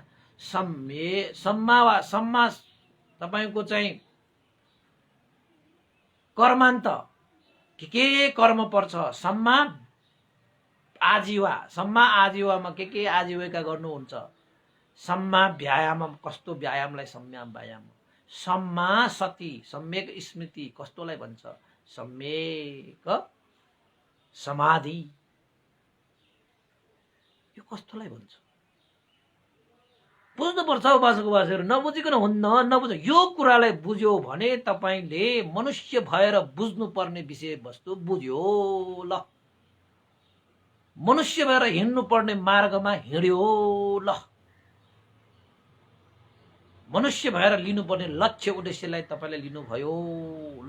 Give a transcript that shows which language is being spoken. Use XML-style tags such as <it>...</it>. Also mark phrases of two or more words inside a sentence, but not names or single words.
<ne>सम्मा तपाईको चाहिँ कर्मान्त के कर्म पर्छ, सम्मा आजीवामा के आजीविका गर्नुहुन्छ,</ne> <pi>सम्मा व्यायाम</pi> <ne>कस्तो व्यायामलाई</ne> <pi>सम्मा व्यायाम, सम्मा सती</pi> <ne>सम्यक स्मृति कस्तोलाई भन्छ, सम्यक समाधि यो कस्तोलाई भन्छ बुझ्नुपर्छ। उपासकहरू नबुझिकन हुन्न, नबुझ यो कुरालाई बुझ्यो भने तपाईले मनुष्य भएर बुझ्नुपर्ने विषय वस्तु बुझ्यो ल, मनुष्य भएर हिँड्नु पर्ने मार्गमा हिँड्यो ल, मनुष्य भएर लिनुपर्ने लक्ष्य उद्देश्यलाई तपाईले लिनुभयो ल।</ne>